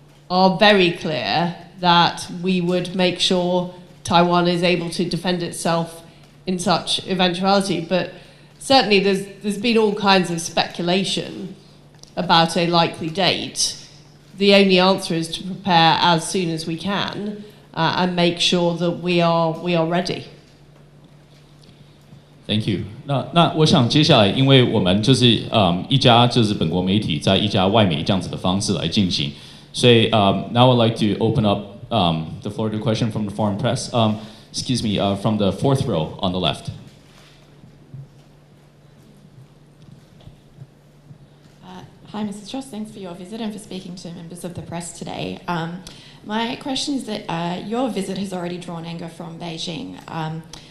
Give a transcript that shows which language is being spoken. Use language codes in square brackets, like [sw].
[en] are very clear that we would make sure Taiwan is able to defend itself in such eventuality. But certainly there's been all kinds of speculation about a likely date. The only answer is to prepare as soon as we can and make sure that we are ready. Thank you. [zh] 那我想接下来，因为我们就是一家就是本国媒体在一家外媒这样子的方式来进行，所以 [en] now I'd like to open up the floor to a question from the foreign press. Excuse me, from the fourth row on the left. Hi, Mrs. Truss. Thanks for your visit and for speaking to members of the press today. My question is that your visit has already drawn anger from Beijing.